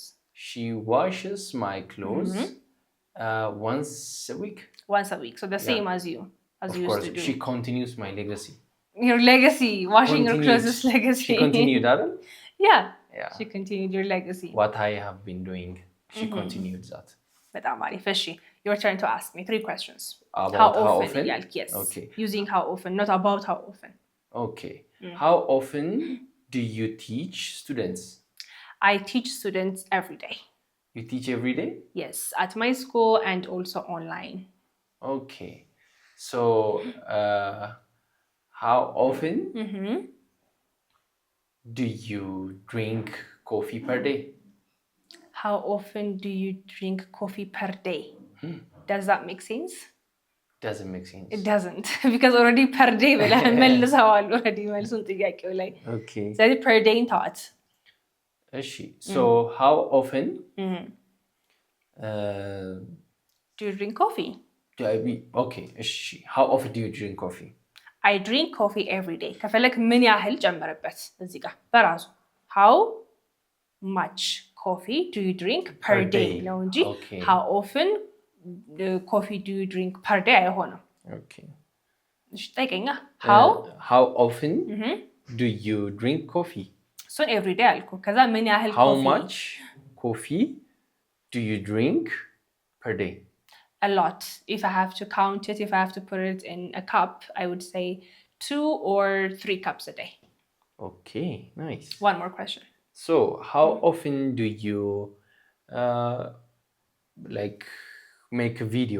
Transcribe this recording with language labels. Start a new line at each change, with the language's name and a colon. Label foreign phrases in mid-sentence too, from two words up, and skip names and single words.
English: She washes my clothes once a week. Once a week. So the same as you used to do. She continues my legacy. Your legacy, washing your clothes is legacy. She continued that? Yeah. She continued your legacy. What I have been doing, she continued that.
Amharic: በጣም አሪፍ። እሺ,
English: your turn to ask me 3 questions. About how how often? often? Yes. Okay. Using how often, not about how often. Okay. How often do you teach students? I teach students every day. You teach every day? Yes, at my school and also online. Okay. So, how often do you drink coffee per day? How often do you drink coffee per day? Does that make sense? Doesn't make sense. It doesn't. Because already per day
Amharic: ብለህ መልሰዋል
English: already
Amharic: መልሱን ጥያቄው ላይ።
English: Okay. ስለዚህ per day thought. እሺ. So, how often do you drink coffee? Okay. እሺ. How often do you drink coffee? I drink coffee every day.
Amharic: ከፈለክ ምን ያህል ጨምርበት እዚህ ጋር በራሱ
English: how much coffee do you drink per day
Amharic: ነው እንጂ
English: how often coffee do you drink per day አይሆንም። Okay.
Amharic: እሺ ጠይቀኛ
English: how often do you drink coffee? So every day
Amharic: አልኩ። ከዛ ምን ያህል
English: how much coffee do you drink per day? A lot. If I have to count it, if I have to put it in a cup, I would say 2 or 3 cups a day. Okay, nice. One more question. So, how often do you like make a video?